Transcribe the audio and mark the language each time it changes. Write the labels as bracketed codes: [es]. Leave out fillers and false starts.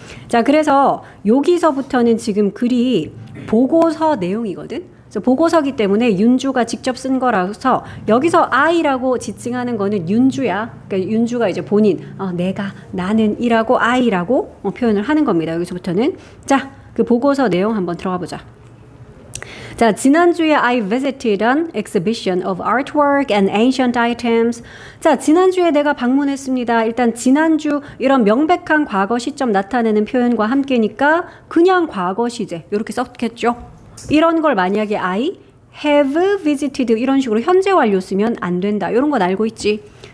[ko] 자, 그래서 여기서부터는 지금 글이 보고서 내용이거든. 그래서 보고서기 때문에 윤주가 직접 쓴 거라서 여기서 I라고 지칭하는 거는 윤주야. 그러니까 윤주가 이제 본인, 내가, 나는 이라고 I라고 표현을 하는 겁니다. 여기서부터는. 자, 그 보고서 내용 한번 들어가 보자. 자, 지난주에 [en] I visited an exhibition of artwork and ancient items. [ko] 자, 지난주에 내가 방문했습니다. 일단 지난주 이런 명백한 과거 시점 나타내는 표현과 함께니까 그냥 과거 시제 이렇게 썼겠죠. 이런 걸 만약에 [en] I have visited [ko] 이런 식으로 현재 완료 쓰면 안 된다. 이런 건 알고 있지.